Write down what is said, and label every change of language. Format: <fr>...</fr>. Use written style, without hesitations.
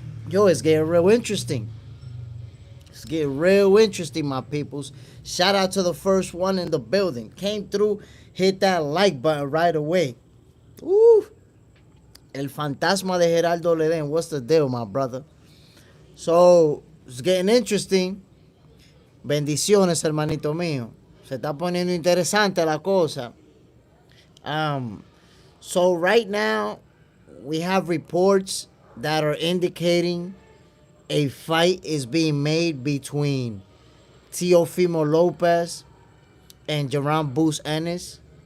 <en>Yo, it's getting real interesting. It's getting real interesting, my peoples. Shout out to the first one in the building. Came through, hit that like button right away. Ooh. El fantasma de Geraldo Leden. What's the deal, my brother? So, it's getting interesting.</en> <es>Bendiciones, hermanito mío. Se está poniendo interesante la cosa.</es> <en>So right now, we have reports that are indicating a fight is being made between Teofimo Lopez and Jaron Ennis.</en>